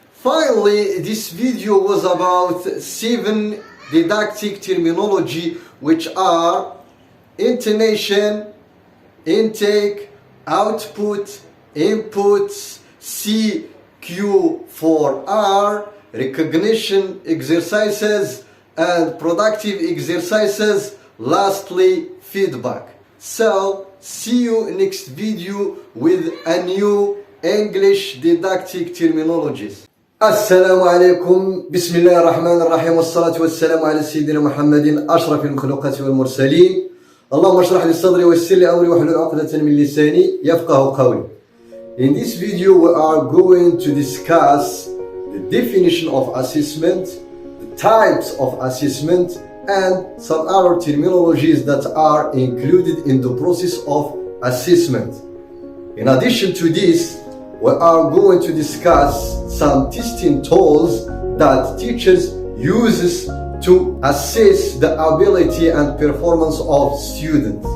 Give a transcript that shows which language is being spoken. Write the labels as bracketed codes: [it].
[en] Finally, this video was about 7 didactic terminology, which are intonation, intake, output, inputs, CQ4R, recognition exercises, and productive exercises, lastly feedback. So, see you next video with a new English didactic terminologies. [ar] السلام عليكم بسم الله الرحمن الرحيم والصلاة والسلام على سيدنا محمد أشرف المخلوقات والمرسلين اللهم اشرح لي صدري ويسر لي أمري واحلل عقدة من لساني يفقهوا قولي. [en] In this video we are going to discuss the definition of assessment, the types of assessment, and some other terminologies that are included in the process of assessment. In addition to this, we are going to discuss some testing tools that teachers use to assess the ability and performance of students.